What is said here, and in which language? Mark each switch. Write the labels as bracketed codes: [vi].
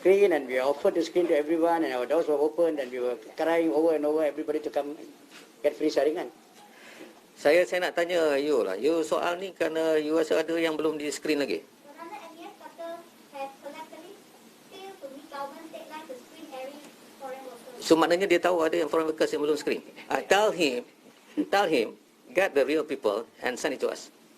[en] screened and we offered to screen to everyone and our doors were open and we were crying over and over everybody to come get free [ms] saringan. Saya nak tanya you lah. You soal ni kerana you rasa ada yang belum di-screen lagi. [en] Another MBS [ms] kata [en] have collectively failed to meet government deadline to screen every foreign worker. [ms] So maknanya dia tahu ada yang [en] foreign workers [ms] yang belum screen. [en] Tell him, get the real people and send it to us.